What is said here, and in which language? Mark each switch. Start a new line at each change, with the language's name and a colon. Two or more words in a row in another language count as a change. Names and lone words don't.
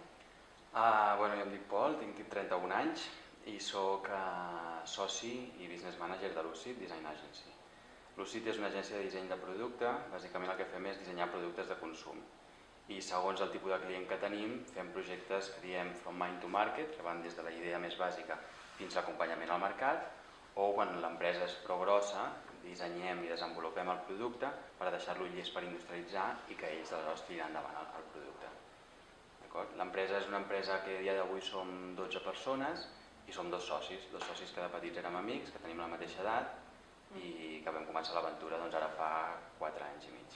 Catalan: Jo em dic Pol, tinc 31 anys i soc soci i
English: business manager
Catalan: de Lucid Design Agency. Lucid és una agència de disseny de producte, bàsicament el que fem és dissenyar productes de consum. I segons el tipus de client que tenim, fem projectes que diem
English: from mind to market,
Catalan: que van des de la idea més bàsica fins a l'acompanyament al mercat, o quan l'empresa és prou grossa, dissenyem i desenvolupem el producte per deixar-lo llest per industrialitzar i que ells aleshores tirin endavant el producte. L'empresa és una empresa que a dia d'avui som 12 persones i som dos socis que de petits érem amics, que tenim la mateixa edat i que vam començar l'aventura ara fa 4 anys i mig.